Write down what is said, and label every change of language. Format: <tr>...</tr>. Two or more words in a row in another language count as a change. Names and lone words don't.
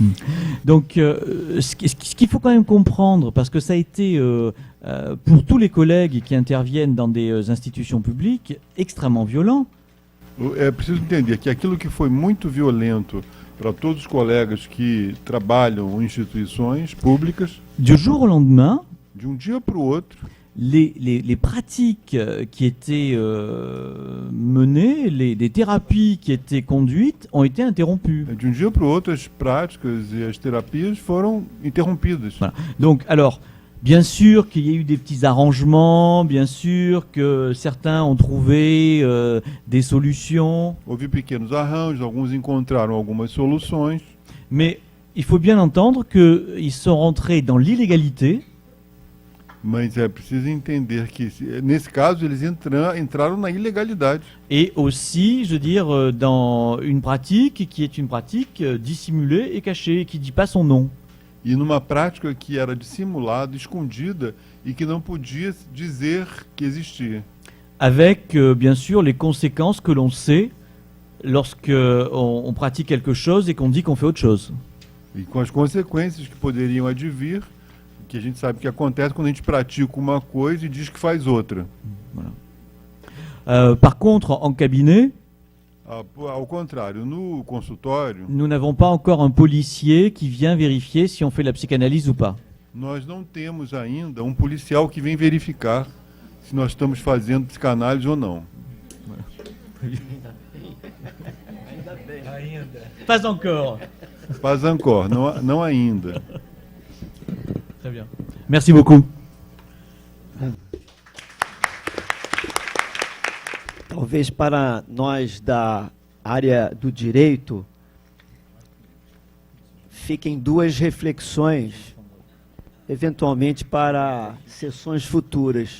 <fr>Donc, ce qu'il faut quand même comprendre, parce que ça a été, pour tous les collègues qui interviennent dans des institutions publiques, extrêmement violent.</fr> <pt>É preciso entender que aquilo que foi muito violento para todos os colegas que trabalham em instituições públicas,</pt> <fr>Du jour au lendemain,</fr> <pt>de dia para o outro,</pt> <fr>les pratiques qui étaient menées, les thérapies qui étaient conduites ont été interrompues.</fr> <pt>de dia para o outro, as práticas e as terapias foram interrompidas.</pt> <fr>Voilà. Donc, alors, bien sûr qu'il y a eu des petits arrangements, bien sûr que certains ont trouvé des solutions,</fr> <pt>Houve pequenos arranjos, alguns encontraram algumas soluções,</pt> <fr>mais il faut bien entendre qu'ils sont rentrés dans l'illégalité.</fr> <pt>mas é preciso entender que, nesse caso, eles entraram na ilegalidade.</pt> <fr>Et aussi, je veux dire, dans une pratique qui est une pratique dissimulée et cachée, qui ne dit pas son nom.</fr> <pt>E numa prática que era dissimulada, escondida, e que não podia dizer que existia.</pt> <fr>Avec, bien sûr, les conséquences que l'on sait lorsque on pratique quelque chose et qu'on dit qu'on fait autre chose.</fr> <pt>E com as consequências que poderiam advir, que a gente sabe que acontece quando a gente pratica uma coisa e diz que faz outra.</pt> <fr>Par contre, en cabinet,</fr> <pt>Ao contrário, no consultório,</pt> <fr>nous n'avons pas encore un policier qui vient vérifier si on fait la psychanalyse ou pas.</fr> <pt>nós não temos ainda um policial que vem verificar se nós estamos fazendo psicanálise ou não.</pt> <fr>Pas encore. Pas encore,</fr> <pt>não ainda.</pt> <fr>Très bien. Merci beaucoup.</fr> <pt>Talvez para nós da área do direito fiquem duas reflexões, eventualmente para sessões futuras.</pt>